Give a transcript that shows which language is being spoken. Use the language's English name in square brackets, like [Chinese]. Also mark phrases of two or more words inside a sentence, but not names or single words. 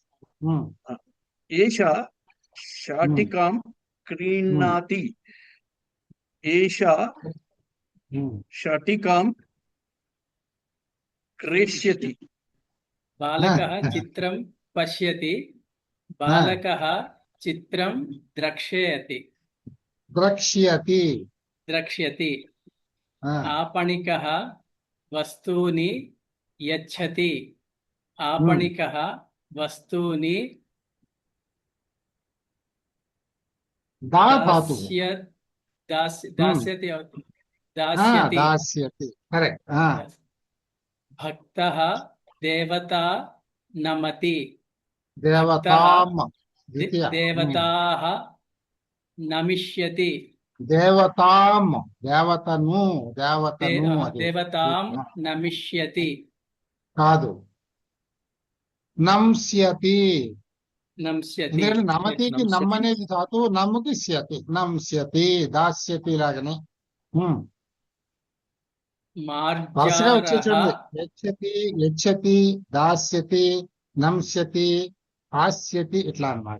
[Sanskrit] ఏషా శాటికాం క్రీణాతి, ఏషా శాటికాం క్రేష్యతి. బాలకः చిత్రం పశ్యతి, బాలకः చిత్రం ద్రక్ష్యతి, ద్రక్ష్యతి. ద్రక్ష్యతి. आपणिकः वस्तूनि यच्छति, आपणिकः वस्तूनि [Telugu] దా ధాతు. [Sanskrit] दास्यति, दास्यति. దాస్యతి. కరెక్ట్. भक्तः देवता नमति, దేవతాం. ద్వితీయ. देवताः नमिष्यति, [Telugu] దేవతాం. దేవతను. దేవతను. అది [Sanskrit] देवतां नमिष्यति. [Telugu] కాదు. నంస్యతి. [Sanskrit] नम्स्यति. [Telugu] ఎందుకంటే నమతికి నమ్మనేది ధాతు, నమ్ముకి స్యతి. నంస్యతి. దాస్యతి లాగానే వరుసగా వచ్చే చూడండి. [Sanskrit] యచ్చతి, యచ్చతి, దాస్యతి, నంస్యతి, హాస్యతి, [Telugu] ఇట్లా అన్నమాట.